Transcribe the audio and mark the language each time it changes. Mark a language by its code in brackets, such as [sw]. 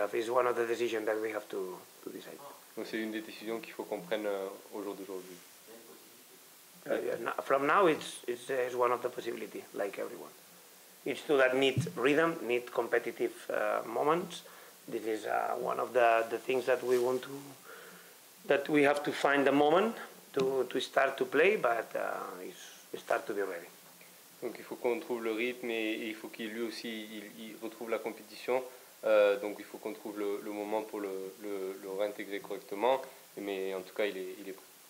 [en] It's one of the decisions that we have to decide. [fr] Donc c'est une des décisions qu'il faut qu'on prenne au jour d'aujourd'hui. [en] From now, it's one of the possibilities, like everyone. It's true that need rhythm, need competitive moments. This is one of the things that we want to, that we have to find the moment to start to play, but start to be ready. [fr] Donc il faut qu'on trouve le rythme et il faut qu'il lui aussi il retrouve la compétition. Donc il faut qu'on trouve le moment pour le réintégrer correctement. Mais en tout cas il est prêt.